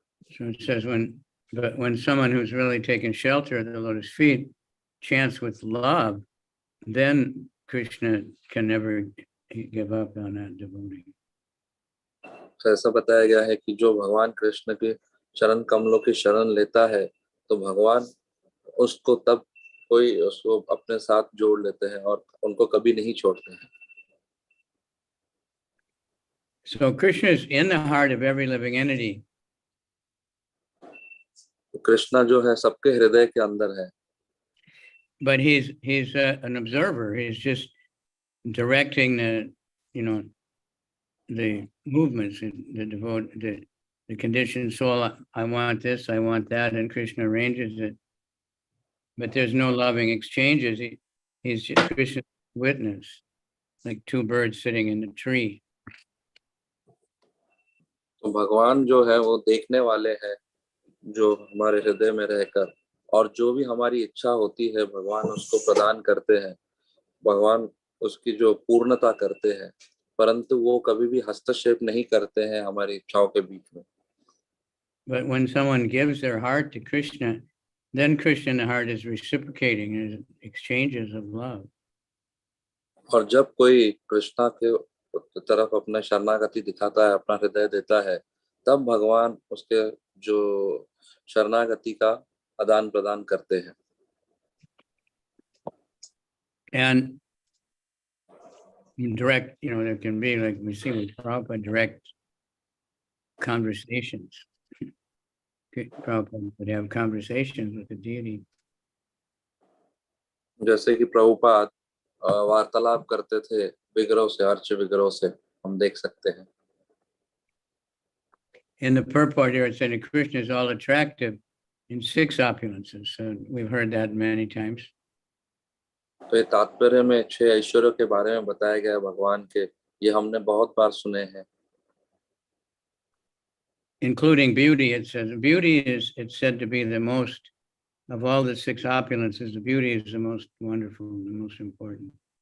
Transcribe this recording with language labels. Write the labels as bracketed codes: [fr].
[en] So it says when someone who's really taken shelter at the lotus feet chants with love, then Krishna can never give up on that devotee. [hi] तो ऐसा बताया गया है कि जो भगवान कृष्ण के चरण कमलों की शरण लेता है, तो भगवान उसको अपने साथ जोड़ लेते हैं और उनको कभी नहीं छोड़ते हैं. [en] So Krishna is in the heart of every living entity. [hi] Krishna जो है सबके हृदय के अंदर है. [en] But he's an observer. He's just directing the movements, the conditioned soul. I want this, I want that, and Krishna arranges it. But there's no loving exchanges. He's just Krishna's witness, like two birds sitting in a tree. [hi] तो भगवान जो है वो देखने वाले हैं, जो हमारे हृदय में रहकर, और जो भी हमारी इच्छा होती है भगवान उसको प्रदान करते हैं. भगवान उसकी जो पूर्णता करते हैं, परंतु वो कभी भी हस्तक्षेप नहीं करते हैं हमारी इच्छाओं के बीच में. [en] But when someone gives their heart to Krishna, then Krishna in the heart is reciprocating in exchanges of love. [hi] और जब कोई कृष्णा के तरफ अपना शरणागति दिखाता है, अपना हृदय देता है, तब भगवान उसके जो शरणागति का आदान प्रदान करते हैं. [en] And direct, there can be, like we see with Prabhupada, direct conversations. Prabhupada would have conversations with the deity. [hi] जैसे कि प्रभुपाद वार्तालाप करते थे विग्रह से, अर्च विग्रह से, हम देख सकते हैं. [en] In the purport here, it said that Krishna is all attractive in 6 opulences. So we've heard that many times. [hi] तो ये तात्पर्य में 6 ऐश्वर्यों के बारे में बताया गया है भगवान के, ये हमने बहुत बार सुने हैं. [en] Including beauty, it says beauty is, it's said to be the most of all the 6 opulences. The beauty is the most wonderful, the most important.